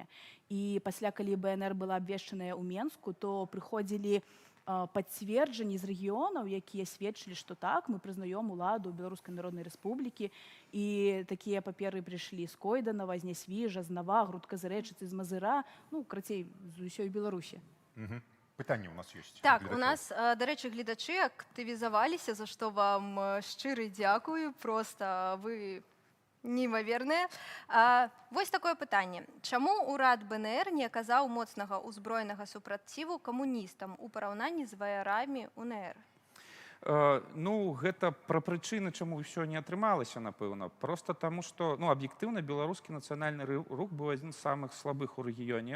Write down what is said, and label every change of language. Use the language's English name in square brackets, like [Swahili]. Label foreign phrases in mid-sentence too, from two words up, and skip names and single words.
[Belarusian] І пасля, калі БНР была абвешчаная ў Менску, то прыходзілі пацверджанні з рэгіёнаў, якія сведчылі, што так, мы прызнаём уладу Беларускай Народнай Рэспублікі, і такія паперы прыйшлі з Койданава, з Нясвіжа, з Нава, Грудказырэчыцы, з Мазыра, ну, крацей, з усёй Беларусі. Пытанне у нас ёсць. [Ukrainian] Так, у нас, до речі, глядачі активізувалися, за що вам щиро дякую. Просто ви неймаверныя. [Belarusian] Вось такое пытанне. Чаму ўрад БНР не аказаў моцнага ўзброенага супраціву камуністам у параўнанні з ваярамі УНР? Ну, гэта пра прычыны, чаму ўсё не атрымалася, напэўна. Проста таму, што, ну, аб'ектыўна, беларускі нацыянальны рух быў адзін з самых слабых у рэгіёне.